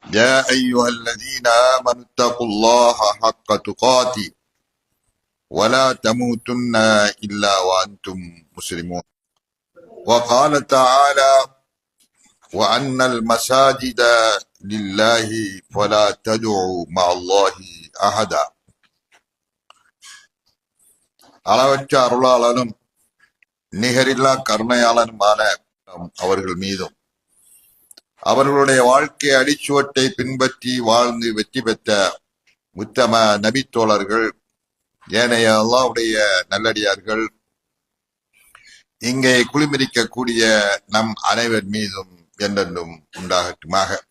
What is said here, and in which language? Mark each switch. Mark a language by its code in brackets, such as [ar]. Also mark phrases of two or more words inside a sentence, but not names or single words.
[ar] يا أيها الذين آمنوا اتقوا الله حق تقاته ولا تموتن إلا وأنتم مسلمون. وقال تعالى: وأن المساجد لله فلا تدعوا مع الله أحدا. [ta] அளவற்ற அருளாளனும் நிகரில்லா கருணையாளனுமான அவர்கள் மீதும் அவர்களுடைய வாழ்க்கை அடிச்சுவட்டை பின்பற்றி வாழ்ந்து வெற்றி பெற்ற உத்தம நபித்தோழர்கள், ஏனைய அல்லாஹ்வுடைய நல்லடியார்கள், இங்கே குளிமிரிக்கக்கூடிய நம் அனைவர் மீதும் என்றென்றும் உண்டாகட்டுமாக.